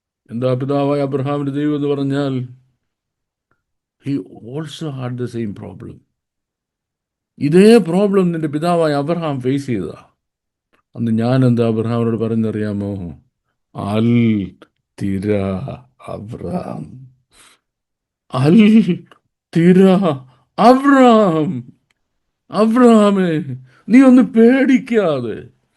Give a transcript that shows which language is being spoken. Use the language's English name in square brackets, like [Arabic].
[Malayalam] എന്താ പിതാവായ അബ്രഹാമിന്റെ ദൈവം എന്ന് പറഞ്ഞാൽ? [English] he also had the same problem. [Malayalam] ഇതേ പ്രോബ്ലം നിന്റെ പിതാവായ അബ്രഹാം ഫേസ് ചെയ്തതാ. അന്ന് ഞാൻ എന്താ അബ്രഹാമിനോട് പറഞ്ഞറിയാമോ? [Hebrew] അൽ തിര അബ്രഹാം, അൽ തിര അബ്രഹാം. [Malayalam] അബ്രഹാമേ, നീ ഒന്ന് പേടിക്കാതെ,